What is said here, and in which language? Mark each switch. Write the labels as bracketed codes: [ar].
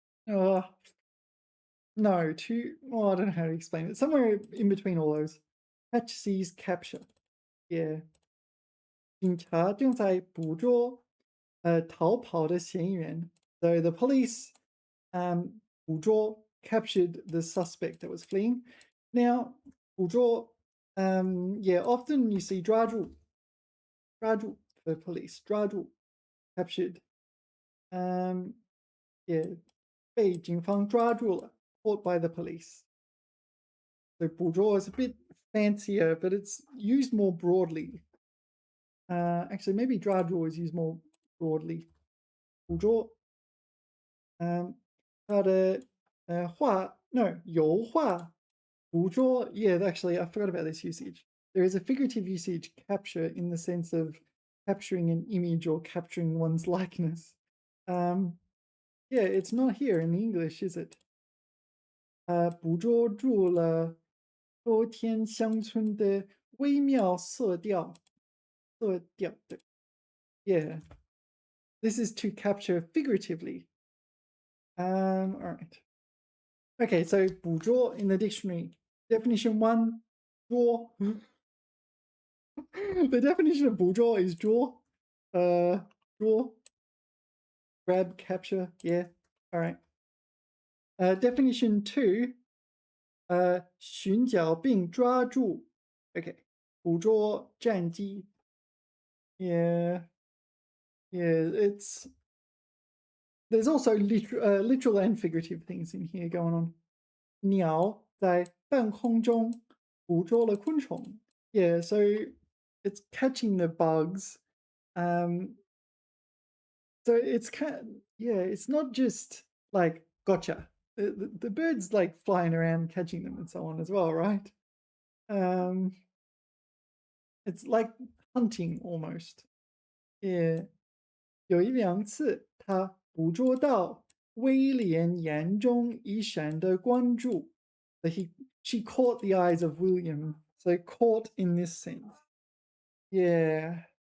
[en] Uh, no, well, I don't know how to explain it. Somewhere in between all those. Catch, seize, capture. Yeah. [zh] 警察正在捕捉逃跑的嫌疑人. [en] So the police 捕捉 captured the suspect that was fleeing. Now 捕捉 yeah, often you see 抓住 for police 抓住 captured. Yeah, [zh] 被警方抓住了 [en] caught by the police. So 捕捉 is a bit fancier, but it's used more broadly. Actually, maybe 抓住 is used more broadly. [zh] 捕捉 它的画 [en] no 油画 捕捉 yeah, actually I forgot about this usage. There is a figurative usage, capture, in the sense of capturing an image or capturing one's likeness. Yeah, it's not here in the English, is it? [zh] 捕捉住了秋天乡村的微妙色调对 [en] yeah, this is to capture figuratively. All right. Okay, so 捕捉 in the dictionary. Definition 1, 捉. The definition of 捕捉 is 捉. 捉.Grab, capture, yeah. All right. Definition 2, [zh] 寻找并抓住. [en] Okay. [zh] 捕捉战机. [en] Yeah. Yeah, there's also literal and figurative things in here going on. [zh] 鸟在半空中捕捉了昆虫. [en] Yeah, so it's catching the bugs. So it's yeah, it's not just like gotcha. The birds like flying around catching them and so on as well, right? It's like hunting almost. Yeah. [zh] 有一两次，他捕捉到威廉眼中一闪的关注。 [en] So she caught the eyes of William. So caught in this sense. Yeah.